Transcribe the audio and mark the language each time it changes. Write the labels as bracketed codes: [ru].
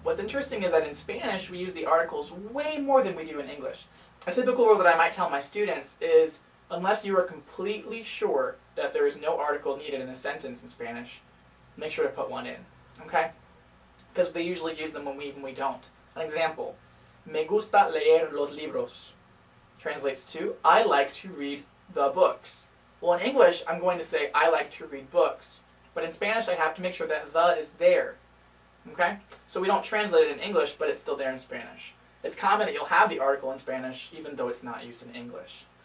[en] What's interesting is that in Spanish we use the articles way more than we do in English. A typical rule that I might tell my students is, unless you are completely sure that there is no article needed in a sentence in Spanish, make sure to put one in. Okay? Because they usually use them when we don't. An example. [es] Me gusta leer los libros. [en] Translates to, I like to read the books. Well, in English, I'm going to say, I like to read books. But in Spanish, I have to make sure that the is there. Okay? So we don't translate it in English, but it's still there in Spanish. It's common that you'll have the article in Spanish, even though it's not used in English.